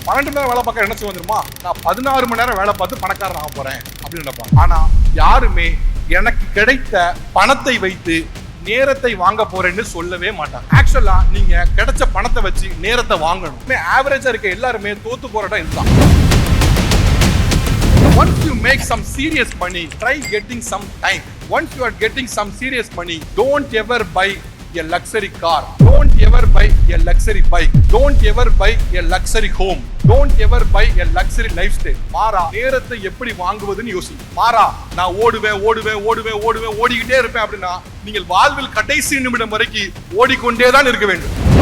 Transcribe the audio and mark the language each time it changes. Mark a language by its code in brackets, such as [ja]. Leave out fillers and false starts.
[ta] 12 மணி நேரம் வேலை பார்க்க என்ன செய்ய வந்துருமா? நான் 16 மணி நேரம் வேலை பார்த்து பணக்காரன் ஆக போறேன் அப்படின்னு நினைப்பான். ஆனா யாருமே எனக்கு கிடைத்த பணத்தை வைத்து நேரத்தை வாங்க போறேன்னு சொல்லவே மாட்டாங்க. ஆக்சுவலா நீங்க கிடைச்ச பணத்தை வச்சு நேரத்தை வாங்கணும். ஆவரேஜா இருக்க எல்லாருமே தோத்து போற இடம் இதுதான். [en] Once you make some serious money, try getting some time. Once you are getting some serious money, don't ever buy a luxury car. Don't ever buy a luxury bike. Don't ever buy a luxury home. Don't ever buy a luxury lifestyle. [ta] மாறா நேரத்தை எப்படி வாங்குவதுன்னு யோசி. மாறா நான் ஓடுவேன் ஓடுவேன் ஓடுவேன் ஓடுவேன் ஓடிக்கிட்டே இருப்பேன் அப்படின்னா நீங்கள் வாழ்வில் கடைசி நிமிடம் வரைக்கும் ஓடிக்கொண்டே தான் இருக்க வேண்டும்.